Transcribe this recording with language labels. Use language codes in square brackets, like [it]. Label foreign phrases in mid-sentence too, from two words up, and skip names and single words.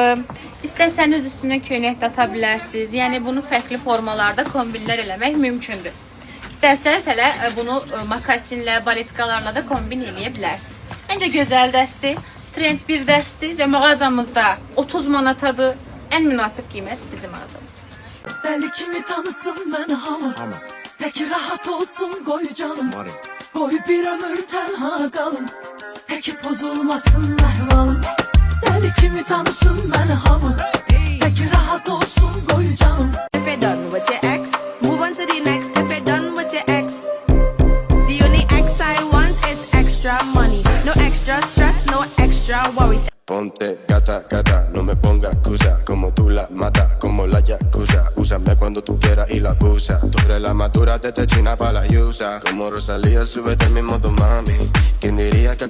[az] İstəsəniz üstünə köynək də ata bilərsiniz. Yəni bunu fərqli formalarda kombinlər eləmək mümkündür. İstərsəniz hələ bunu makasinlə, baletkalarla da kombin eləyə bilərsiniz. Məncə gözəl dəstir. Trend bir dəstir və mağazamızda 30 manatadır. Ən münasib qiymət bizim mağazamız. deli kimi tanısın ben hamı. [tr] Tek rahat olsun koy canım. Koy bir ömür tenha kalın. [az] Peki bozulmasın ahvalım. Deli kimi tanısın ben hamı. [tr] Tek rahat olsun koy canım. [en] If you're done with your ex, move on to the next. If you're done with your ex, the only ex I want is extra money. No extra stress, no extra worries. [es] Ponte gata, gata, no me pongas excusa. Como tú la matas, como la yakuza. Úsame cuando tú quieras y la abusa. Tú eres la madura desde China para la yusa. Como Rosalía, súbete al mismo tu mami. ¿Quién diría que